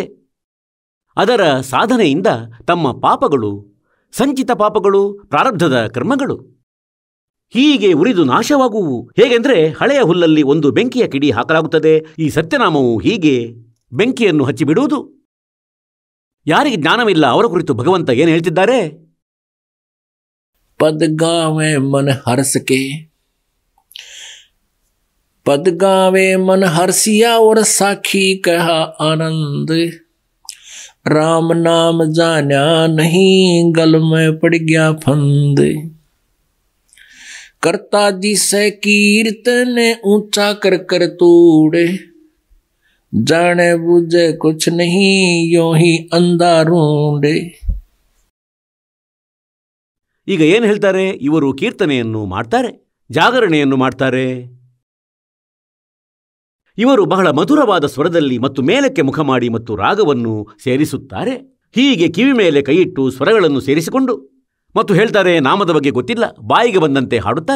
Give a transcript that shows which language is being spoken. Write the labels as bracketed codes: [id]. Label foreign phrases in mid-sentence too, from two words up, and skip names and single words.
[kn] ಅದರ ಸಾಧನೆಯಿಂದ ತಮ್ಮ ಪಾಪಗಳು, ಸಂಚಿತ ಪಾಪಗಳು, ಪ್ರಾರಬ್ಧದ ಕರ್ಮಗಳು ಹೀಗೆ ಉರಿದು ನಾಶವಾಗುವು. ಹೇಗೆಂದರೆ ಹಳೆಯ ಹುಲ್ಲಲ್ಲಿ ಒಂದು ಬೆಂಕಿಯ ಕಿಡಿ ಹಾಕಲಾಗುತ್ತದೆ. ಈ ಸತ್ಯನಾಮವು ಹೀಗೆ ಬೆಂಕಿಯನ್ನು ಹಚ್ಚಿಬಿಡುವುದು. ಯಾರಿಗೆ ಜ್ಞಾನವಿಲ್ಲ ಅವರ ಕುರಿತು ಭಗವಂತ ಏನು ಹೇಳ್ತಿದ್ದಾರೆ? [hi] पद गावे मन हर्ष के, पद गावे मन हर्षिया और साखी कहा आनंद, राम नाम जाना नहीं गल में पड़ गया फंद, करता जिसे कीर्तन ऊंचा कर कर तोड़े, जाने बुझे कुछ नहीं यों ही अंधा रूंडे. [kn] ಈಗ ಏನು ಹೇಳ್ತಾರೆ? ಇವರು ಕೀರ್ತನೆಯನ್ನು ಮಾಡ್ತಾರೆ, ಜಾಗರಣೆಯನ್ನು ಮಾಡ್ತಾರೆ. ಇವರು ಬಹಳ ಮಧುರವಾದ ಸ್ವರದಲ್ಲಿ ಮತ್ತು ಮೇಲಕ್ಕೆ ಮುಖ ಮಾಡಿ ಮತ್ತು ರಾಗವನ್ನು ಸೇರಿಸುತ್ತಾರೆ. ಹೀಗೆ ಕಿವಿ ಮೇಲೆ ಕೈಯಿಟ್ಟು ಸ್ವರಗಳನ್ನು ಸೇರಿಸಿಕೊಂಡು ಮತ್ತು ಹೇಳ್ತಾರೆ, ನಾಮದ ಬಗ್ಗೆ ಗೊತ್ತಿಲ್ಲ, ಬಾಯಿಗೆ ಬಂದಂತೆ ಹಾಡುತ್ತಾರೆ.